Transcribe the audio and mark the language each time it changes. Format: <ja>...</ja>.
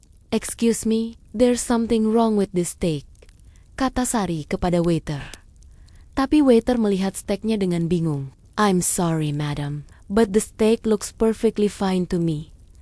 <en>"Excuse me, there's something wrong with this steak,"</en> <id>kata Sari kepada waiter. Tapi waiter melihat steaknya dengan bingung.</id> <en>"I'm sorry, madam, but the steak looks perfectly fine to me."</en>